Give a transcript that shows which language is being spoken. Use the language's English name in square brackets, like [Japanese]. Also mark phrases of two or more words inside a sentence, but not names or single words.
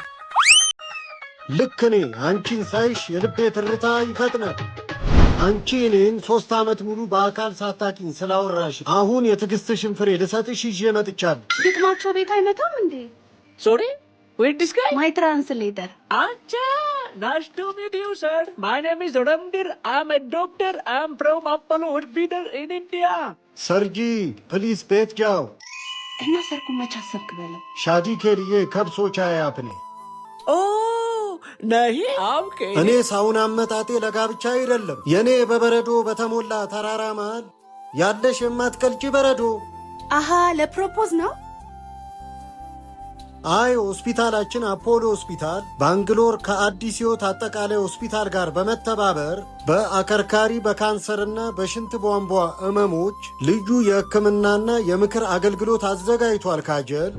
[Amharic] ልክ እኔ አንቺን ሳይሽ የልቤ ትርታ ይፈጥናል። አንቺ እኔን 3 ዓመት ሙሉ በአካል ሳታቂኝ ስላወራሽ አሁን የትዕግስትሽን ፍሬ ልሰጥሽ ይዤ መጥቻለሁ። ግጥማቸው ቤት አይመጣም እንዴ? [English] Sorry where this guy My translator። አንቺ Nice to meet you sir my name is Remdir am a doctor am from Apollo Hospital in India። [Hindi] सरजी प्लीज बैठ जाओ। [Amharic] እና ሰርጉ መች አሰብክ በለው? [Hindi] शादी के लिए कब सोचा है आपने? ኦ नहीं आपके [Amharic] እኔ ሳውን አመጣጤ ለጋብቻ አይደለም። የኔ በበረዶ በተሞላ ተራራ መሃል ያለሽ የማትቀልጪ በረዶ። አሃ ለፕሮፖዝ ነው? አይ ሆስፒታላችን አፖሎ ሆስፒታል ባንግሎር ከአዲስ ሕይወት አጠቃላይ ሆስፒታል ጋር በመተባበር በአከርካሪ በካንሰርና በሽንት ቧንቧ ህመሞች ልዩ የሕክምናና የምክር አገልግሎት አዘጋጅቷል። ካጀል